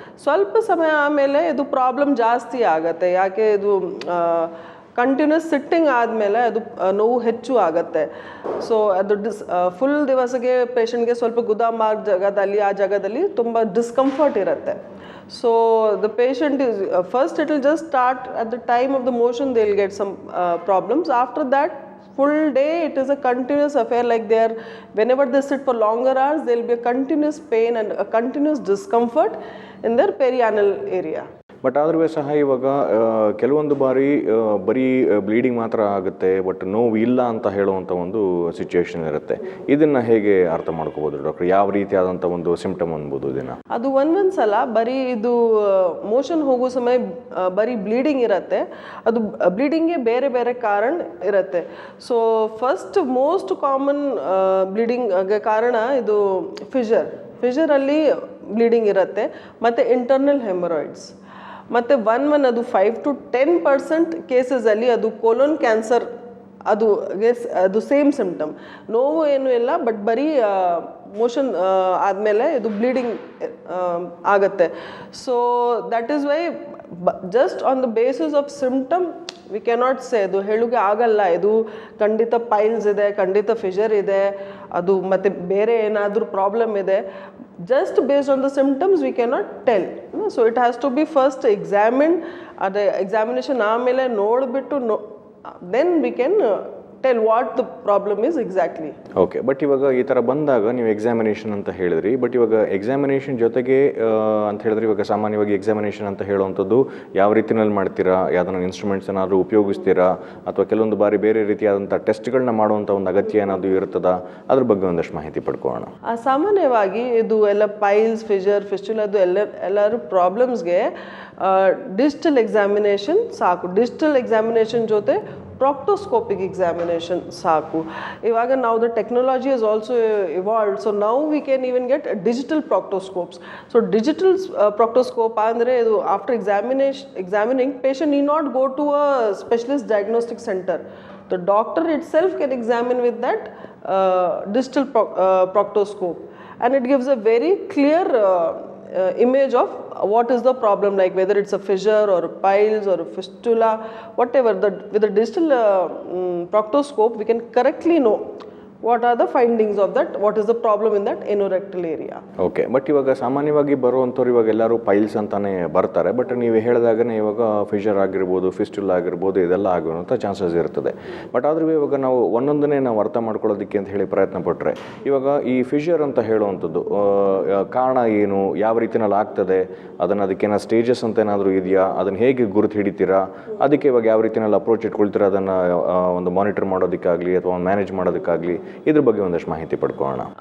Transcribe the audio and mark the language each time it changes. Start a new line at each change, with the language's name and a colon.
Kannada: ಸ್ವಲ್ಪ ಸಮಯ ಆಮೇಲೆ ಇದು ಪ್ರಾಬ್ಲಮ್ ಜಾಸ್ತಿ ಆಗುತ್ತೆ. ಯಾಕೆ ಇದು ಕಂಟಿನ್ಯೂಸ್ ಸಿಟ್ಟಿಂಗ್ ಆದಮೇಲೆ ಅದು ನೋವು ಹೆಚ್ಚು ಆಗುತ್ತೆ. ಸೊ ಅದು ಫುಲ್ ದಿವಸಕ್ಕೆ ಪೇಷಂಟ್ಗೆ ಸ್ವಲ್ಪ ಗುದಮಾರ್ಗ ಜಾಗದಲ್ಲಿ ಆ ಜಾಗದಲ್ಲಿ ತುಂಬ ಡಿಸ್ಕಂಫರ್ಟ್ ಇರುತ್ತೆ.
English: So the patient is first it will just start at the time of the motion they will get some problems. After that full day it is a continuous affair, like they are, whenever they sit for longer hours there will be a continuous pain and a continuous discomfort in their perianal area.
Kannada: But ಆದ್ರೂ ಸಹ ಇವಾಗ ಕೆಲವೊಂದು ಬಾರಿ ಬರೀ bleeding ಮಾತ್ರ ಆಗುತ್ತೆ, but ನೋವು ಇಲ್ಲ ಅಂತ ಹೇಳುವಂಥ ಒಂದು ಸಿಚುವೇಶನ್ ಇರುತ್ತೆ. ಇದನ್ನು ಹೇಗೆ ಅರ್ಥ ಮಾಡ್ಕೋಬೋದು ಡಾಕ್ಟರ್? ಯಾವ ರೀತಿಯಾದಂಥ ಒಂದು ಸಿಂಪ್ಟಮ್ ಅನ್ಬೋದು ಇದನ್ನು? ಅದು ಒಂದೊಂದು ಸಲ ಬರೀ ಇದು ಮೋಷನ್ ಹೋಗೋ ಸಮಯ ಬರೀ ಬ್ಲೀಡಿಂಗ್ ಇರುತ್ತೆ. ಅದು ಬ್ಲೀಡಿಂಗ್ಗೆ ಬೇರೆ ಬೇರೆ ಕಾರಣ ಇರುತ್ತೆ. ಸೊ ಫಸ್ಟ್ ಮೋಸ್ಟ್ ಕಾಮನ್ ಬ್ಲೀಡಿಂಗ್ಗೆ ಕಾರಣ ಇದು ಫಿಷರಲ್ಲಿ ಬ್ಲೀಡಿಂಗ್ ಇರುತ್ತೆ, ಮತ್ತು ಇಂಟರ್ನಲ್ ಹೆಮರಾಯ್ಡ್ಸ್. ಮತ್ತು ಅದು 5-10% ಕೇಸಸಲ್ಲಿ ಅದು ಕೋಲನ್ ಕ್ಯಾನ್ಸರ್, ಅದು ಸೇಮ್ ಸಿಂಪ್ಟಮ್, ನೋವು ಏನೂ ಇಲ್ಲ, ಬಟ್ ಬರೀ ಮೋಷನ್ ಆದಮೇಲೆ ಇದು ಬ್ಲೀಡಿಂಗ್ ಆಗುತ್ತೆ.
English: so that is why just on the basis of symptom we cannot say,
Kannada: ಅದು ಹೇಳೋಕೆ ಆಗಲ್ಲ ಇದು ಖಂಡಿತ ಪೈಲ್ಸ್ ಇದೆ, ಖಂಡಿತ ಫಿಷರ್ ಇದೆ, ಅದು ಮತ್ತು ಬೇರೆ ಏನಾದರೂ ಪ್ರಾಬ್ಲಮ್ ಇದೆ.
English: Just based on the symptoms we cannot tell. So it has to be first examined. The examination
Kannada: ಆಮೇಲೆ ನೋಡಿಬಿಟ್ಟು
English: then we can tell what the problem is exactly. Okay.
Kannada: But ಇವಾಗ ಈ ಥರ ಬಂದಾಗ ನೀವು ಎಕ್ಸಾಮಿನೇಷನ್ ಅಂತ ಹೇಳಿದ್ರಿ. ಬಟ್ ಇವಾಗ ಎಕ್ಸಾಮಿನೇಷನ್ ಜೊತೆಗೆ ಅಂತ ಹೇಳಿದ್ರೆ ಇವಾಗ ಸಾಮಾನ್ಯವಾಗಿ ಎಕ್ಸಾಮಿನೇಷನ್ ಅಂತ ಹೇಳುವಂಥದ್ದು ಯಾವ ರೀತಿಯಲ್ಲಿ ಮಾಡ್ತೀರಾ? ಯಾವುದನ್ನ ಇನ್ಸ್ಟ್ರೂಮೆಂಟ್ಸ್ ಏನಾದರೂ ಉಪಯೋಗಿಸ್ತೀರಾ ಅಥವಾ ಕೆಲವೊಂದು ಬಾರಿ ಬೇರೆ ರೀತಿಯಾದಂಥ ಟೆಸ್ಟ್ಗಳನ್ನ ಮಾಡುವಂಥ ಒಂದು ಅಗತ್ಯ ಏನಾದರೂ ಇರ್ತದಾ? ಅದ್ರ ಬಗ್ಗೆ ಒಂದಷ್ಟು ಮಾಹಿತಿ ಪಡ್ಕೊಳ್ಳೋಣ. ಸಾಮಾನ್ಯವಾಗಿ ಇದು ಎಲ್ಲ ಪೈಲ್ಸ್, ಫಿಷರ್, ಫಿಸ್ಚುಲಾ ಅದು ಎಲ್ಲರೂ ಪ್ರಾಬ್ಲಮ್ಸ್ಗೆ ಡಿಜಿಟಲ್ ಎಕ್ಸಾಮಿನೇಷನ್ ಸಾಕು. ಡಿಜಿಟಲ್ ಎಕ್ಸಾಮಿನೇಷನ್ ಜೊತೆ proctoscopic examination ಸಾಕು.
English: ಇವಾಗ now the technology has also evolved, so now we can even get digital proctoscopes. So digital proctoscope
Kannada: ಅಂದರೆ ಇದು
English: after examining patient need not go to a specialist diagnostic center. The doctor itself can examine with that digital proctoscope, and it gives a very clear image of what is the problem, like whether it's a fissure or a piles or a fistula, whatever. With the digital proctoscope we can correctly know what are the findings of that, what is the problem in that anorectal area.
Kannada: Okay, but ಇವಾಗ ಸಾಮಾನ್ಯವಾಗಿ ಬರುವಂಥವ್ರು ಇವಾಗ ಎಲ್ಲರೂ piles ಅಂತಾನೆ ಬರ್ತಾರೆ. But ನೀವು ಹೇಳಿದಾಗನೇ ಇವಾಗ Fisher ಆಗಿರ್ಬೋದು, ಫಿಸ್ಟುಲ್ ಆಗಿರ್ಬೋದು, ಇದೆಲ್ಲ ಆಗುವಂಥ ಚಾನ್ಸಸ್ ಇರ್ತದೆ. ಬಟ್ ಆದರೂ ಇವಾಗ ನಾವು ಒಂದೊಂದನ್ನೇ ನಾವು ಅರ್ಥ ಮಾಡ್ಕೊಳ್ಳೋದಕ್ಕೆ ಅಂತ ಹೇಳಿ ಪ್ರಯತ್ನ ಪಟ್ಟರೆ, ಇವಾಗ ಈ ಫಿಷರ್ ಅಂತ ಹೇಳುವಂಥದ್ದು ಕಾರಣ ಏನು, ಯಾವ ರೀತಿಯಲ್ಲಿ ಆಗ್ತದೆ, ಅದಕ್ಕೇನೋ ಸ್ಟೇಜಸ್ ಅಂತ ಏನಾದರೂ ಇದೆಯಾ, ಅದನ್ನು ಹೇಗೆ ಗುರುತು ಹಿಡಿತೀರಾ, ಅದಕ್ಕೆ ಇವಾಗ ಯಾವ ರೀತಿಯಲ್ಲಿ ಅಪ್ರೋಚ್ ಇಟ್ಕೊಳ್ತೀರಾ, ಅದನ್ನು ಒಂದು ಮಾನಿಟರ್ ಮಾಡೋದಕ್ಕಾಗಲಿ ಅಥವಾ ಮ್ಯಾನೇಜ್ ಮಾಡೋದಕ್ಕಾಗಲಿ, ಇದ್ರ ಬಗ್ಗೆ ಒಂದಷ್ಟು ಮಾಹಿತಿ ಪಡ್ಕೊಳ್ಳೋಣ.